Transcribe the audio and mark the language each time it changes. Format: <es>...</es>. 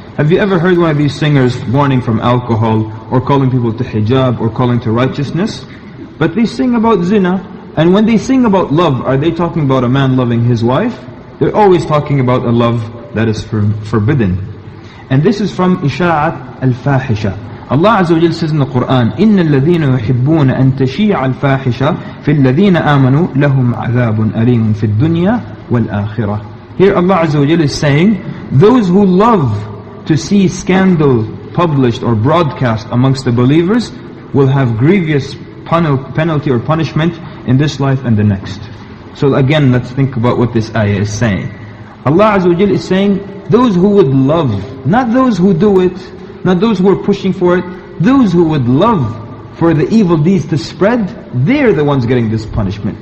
<en>Have you ever heard one of these singers warning from alcohol, or calling people to hijab, or calling to righteousness? But they sing about zina, and when they sing about love, are they talking about a man loving his wife? They're always talking about a love that is forbidden. And this is from Isha'at al-Fahisha. Allah Azza wa Jal says in the Quran,</en> <ar>إِنَّ الَّذِينَ يُحِبُّونَ أَن تَشِيعَ الْفَاحِشَةَ فِي الَّذِينَ آمَنُوا لَهُمْ عَذَابٌ أَلِيمٌ فِي الدُّنْيَا وَالْآخِرَةِ.</ar> <en>Here Allah Azza wa Jal is saying, those who love to see scandal published or broadcast amongst the believers will have grievous penalty or punishment in this life and the next. So again, let's think about what this ayah is saying. Allah Azza wa Jal is saying, those who would love, not those who do it, not those who are pushing for it, those who would love for the evil deeds to spread, they're the ones getting this punishment.</en>